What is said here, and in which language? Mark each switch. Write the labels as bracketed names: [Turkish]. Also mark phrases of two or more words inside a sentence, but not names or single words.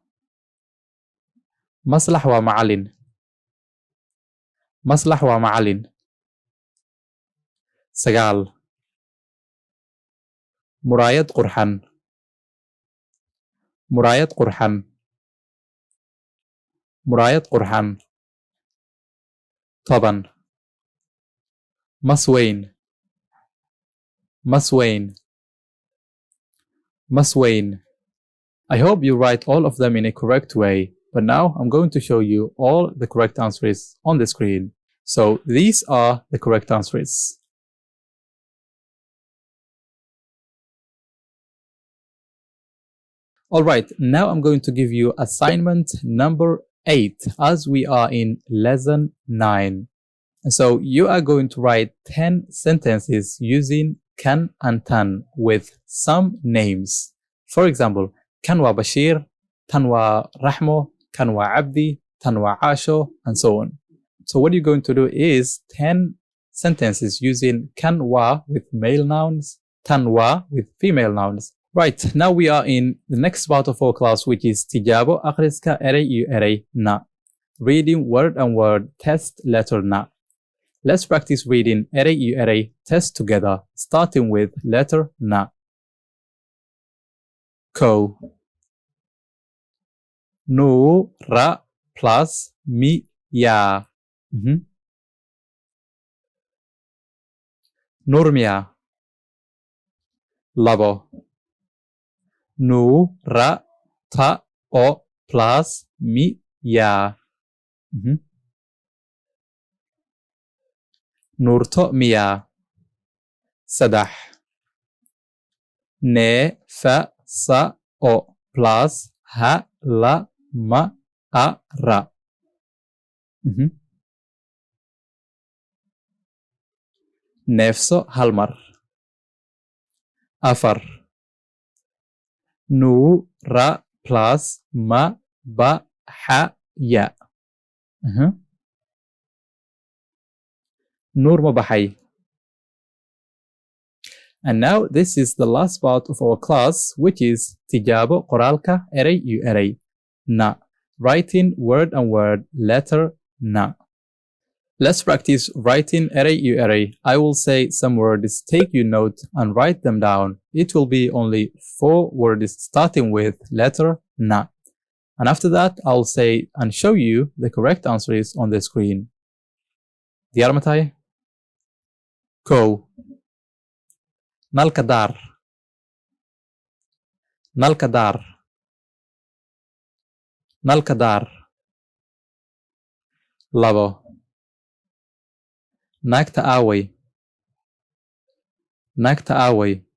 [Somali] maslax waa macallin maslax waa macallin sagaal muraayad qurxan muraayad qurxan muraayad qurxan toban mas weyn mas weyn mas weyn. [English] I hope you write all of them in a correct way, but now I'm going to show you all the correct answers on the screen. So these are the correct answers. Alright, now I'm going to give you assignment number 8 as we are in lesson 9. And so you are going to write 10 sentences using kan and tan with some names. For example, [Somali] kan wa Bashir, tan wa Rahmo, kan wa Abdi, tan wa Asho, [English] and so on. So what you're going to do is 10 sentences using [Somali] kan wa [English] with male nouns, [Somali] tan wa [English] with female nouns. Right, now we are in the next part of our class which is [Somali] Tijabo akhriska eray iyo eray na. [English] Reading word and word test letter na. Let's practice reading [Somali] Eray iyo Eray [English] test together, starting with letter na. Ko. [Somali] Nura plus miya. Nurmiya. Labo. Nura ta o plus miya. Nurto miya. Sadah. Ne fa sa o plus ha la ma a ra. Nefso halmar. Afar. Nu ra plus ma ba ha ya. Nur ma bahay. [English] And now this is the last part of our class, which is [Somali] tijabo qoraalka eray iyo eray. Na. [English] Writing word and word letter na. Let's practice writing [Somali] eray iyo eray. [English] I will say some words, take your note and write them down. It will be only 4 words starting with letter na. And after that, I'll say and show you the correct answers on the screen. [Somali] Diyar matay? Ko. Nalka dar. Nalka dar. Nalka dar. Labo. Naagta aaway. Naagta aaway.